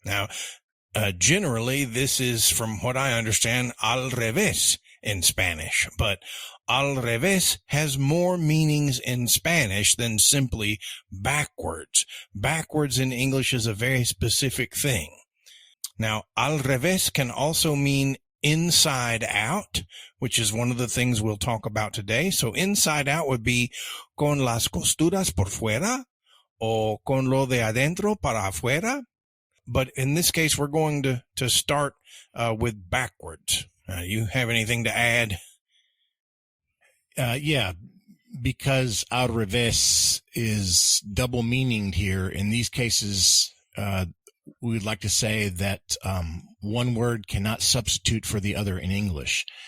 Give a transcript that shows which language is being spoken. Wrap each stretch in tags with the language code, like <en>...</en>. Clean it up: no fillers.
<en>Now, generally, this is, from what I understand, al revés in Spanish, but al revés has more meanings in Spanish than simply backwards. Backwards in English is a very specific thing. Now, al revés can also mean inside out, which is one of the things we'll talk about today. So inside out would be</en> <es>con las costuras por fuera o con lo de adentro para afuera.</es> <en>But in this case, we're going to start with backwards. You have anything to add? Yeah, because al revés is double meaninged here. In these cases, we would like to say that one word cannot substitute for the other in English.</en>